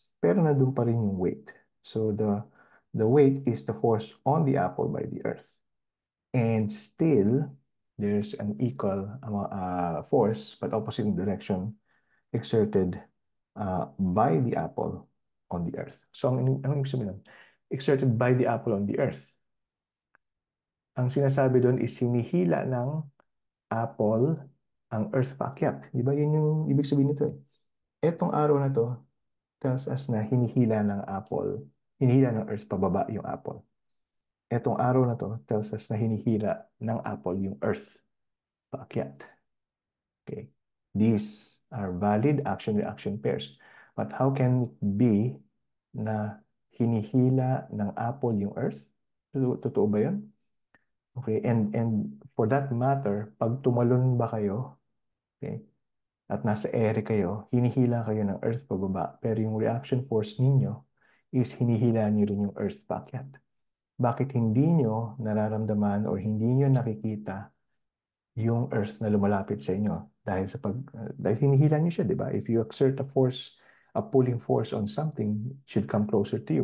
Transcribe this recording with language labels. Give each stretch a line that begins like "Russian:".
Filipino: Pero nandun pa rin yung weight.
English: So the weight is the force on the apple by the earth. And still, there's an equal force, but opposite in direction, exerted by the apple on the earth.
Filipino: So ang ibig sabihin nun?
English: Exerted by the apple on the earth.
Filipino: Ang sinasabi doon is sinihila ng apple ang earth paakyat. Di ba? Yun yung ibig sabihin nito eh. Etong araw na to
English: tells us
Filipino: na hinihila ng earth pababa yung apple. Etong araw na to
English: tells us
Filipino: na hinihila ng apple yung earth paakyat. Okay.
English: These are valid action-reaction pairs. But how can it be
Filipino: na hinihila ng apple yung earth? Totoo ba yun? Okay, and for that matter, pag tumalon ba kayo, okay, at nasa ere kayo, hinihila kayo ng earth pababa, pero yung reaction force ninyo is hinihila niyo rin yung earth paakyat. Bakit hindi nyo nararamdaman or hindi nyo nakikita yung earth na lumalapit sa inyo? Dahil hinihila niyo siya, di ba?
English: If you exert a pulling force on something, it should come closer to you.